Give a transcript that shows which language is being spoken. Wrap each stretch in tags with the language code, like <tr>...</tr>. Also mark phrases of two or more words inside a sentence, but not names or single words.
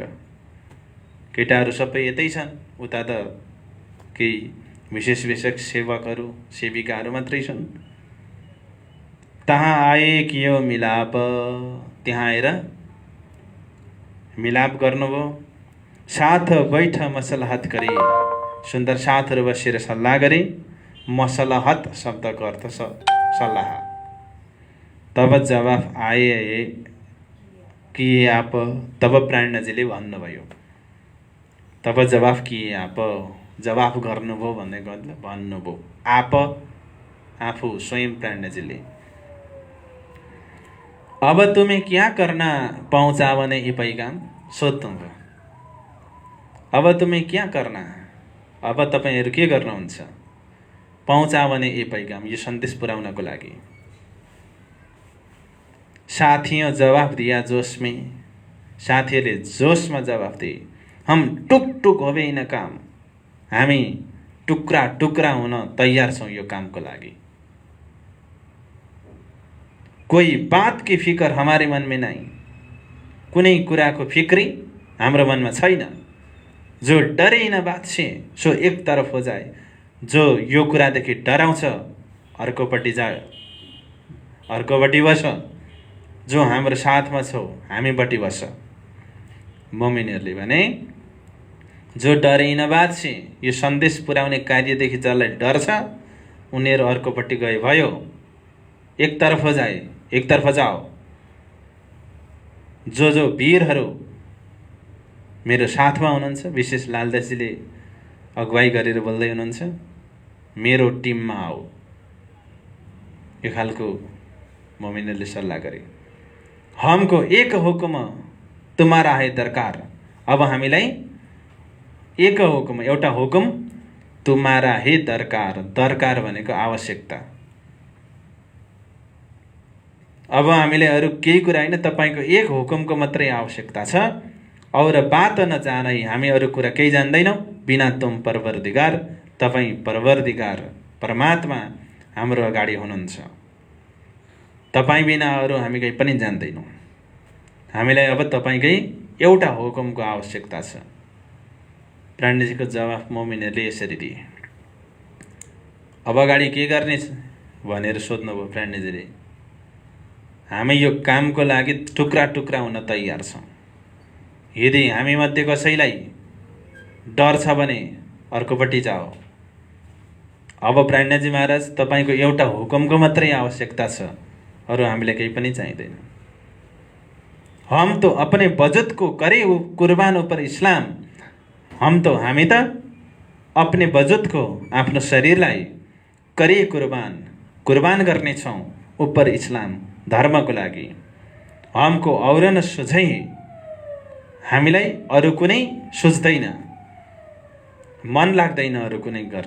<ne>केटाहरू सबै यतै छन्, उता त केही विशेष विशेष सेवकहरू सेविकाहरू मात्रै छन्।</ne> <hi>तहाँ आए कि</hi> <ne>यो मिलाप, त्यहाँ आएर मिलाप गर्नुभयो।</ne> <hi>साथ बैठ मसलहत</hi> <ne>गरे, सुन्दर साथहरू बसेर सल्लाह गरे। मसलहत शब्दको अर्थ सल्लाह।</ne> <hi>तब जवाफ आए कि आप,</hi> <ne>तब प्राणनाथजीले भन्नुभयो,</ne> <hi>तब जवाफ किए आप,</hi> <ne>जवाफ गर्नुभयो भनेको मतलब भन्नुभयो आफू स्वयं प्राणजीले।</ne> <hi>अब तुम्हें क्या करना पहुँचावने यी पैगाम सोध्नुभयो। अब तुम्हें क्या करना,</hi> <ne>अब तपाईहरु के गर्नुहुन्छ,</ne> <hi>पहुँचावने यी पैगाम,</hi> <ne>यो सन्देश पुर्याउनको लागि।</ne> <hi>साथियों जवाफ दिया जोश में,</hi> <ne>साथीहरूले जोशमा जवाफ दिए।</ne> <hi>हम टुक टुक होबे इन काम,</hi> <ne>हामी टुक्रा टुक्रा हुन तयार छौं यो कामको लागि।</ne> <hi>कोई बात की फिकर हमारे मन में नहीं,</hi> <ne>कुनै कुराको फिक्री हाम्रो मनमा छैन।</ne> <hi>जो डरे इन बात से सो एक तरफ हो जाए,</hi> <ne>जो यो कुरादेखि डराउँछ अर्कोपट्टि जाए, अर्कोपट्टि बस। जो हाम्रो साथमा छौ हामीपट्टि बस। मोमिनहरूले भने</ne> <hi>जो डरे इन बात से,</hi> <ne>यो सन्देश पुर्याउने कार्यदेखि जसलाई डर छ उनीहरू अर्कोपट्टि गए भयो।</ne> <hi>एक तरफ हो जाए, एक तरफ जाओ।</hi> <ne>जो वीरहरू मेरो साथमा हुनुहुन्छ, विशेष लालदासजीले अगुवाई गरेर बोल्दै हुनुहुन्छ, मेरो टिममा आओ। यो खालको मोमिनहरूले सल्लाह गरे।</ne> <hi>हमको एक हुकुम तुम्हारा है दरकार,</hi> <ne>अब हामीलाई एक हुकुम, एउटा हुकुम</ne> <hi>तुम्हारा है दरकार,</hi> <ne>दरकार भनेको आवश्यकता। अब हामीलाई अरू केही कुरा हैन, तपाईको एक हुकुमको मात्रै आवश्यकता छ।</ne> <hi>और बात न जानै,</hi> <ne>हामी अरू कुरा केही जान्दैनौं।</ne> <hi>बिना तुम परवरदिगार,</hi> <ne>तपाई परवरदिगार परमात्मा हाम्रो अगाडि हुनुहुन्छ। तपाई बिना अरू हामी केही पनि जान्दैनौं। हामीलाई अब तपाईकै एउटा हुकुमको आवश्यकता छ। प्राणजीको जवाफ मोमिनहरूले यसरी दिए। अब अगाडि के गर्ने भनेर सोध्नुभयो प्राणजीले। हामी यो कामको लागि टुक्रा टुक्रा हुन तयार छौं। यदि हामी मध्ये कसैलाई डर छ भने अर्कोपट्टि जाओ। अब प्राणजी महाराज तपाईको एउटा हुकुमको मात्रै आवश्यकता छ, अरू हामीलाई केही पनि चाहिँदैन।</ne> <hi>हम तो अपने वजुद को करे कुर्बान ऊपर इस्लाम,</hi> <ne>हामी त</ne> <hi>अपने वजुद को,</hi> <ne>आफ्नो शरीरलाई</ne> <hi>करे कुर्बान</hi> <ne>गर्ने छौं</ne> <hi>ऊपर इस्लाम,</hi> <ne>धर्मको लागि।</ne> <hi>हमको और न सुझै,</hi> <ne>हामीलाई अरू कुनै सुझ्दैन, मन लाग्दैन अरू कुनै गर्न।</ne>